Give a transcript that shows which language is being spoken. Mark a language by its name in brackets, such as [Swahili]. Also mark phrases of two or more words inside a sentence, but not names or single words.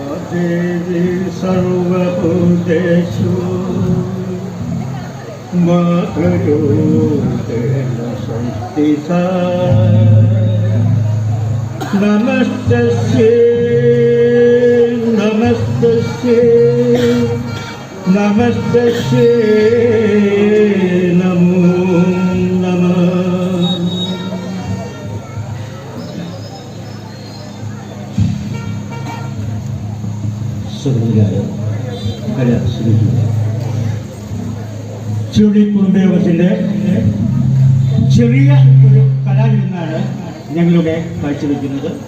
[Sanskrit] देवी सर्वभूतेषु मातृरूपेण संस्थिता नमस्तस्यै नमस्तस्यै नमस्तस्यै नमो नमः. [Malayalam] സഹൃദരായ കലാശ്രീകളെ, ചുഴി കുടുംബയോഗത്തിൻ്റെ ചെറിയ ഒരു കലാവിരുന്നാണ് ഞങ്ങളുടെ കാഴ്ചവെക്കുന്നത്.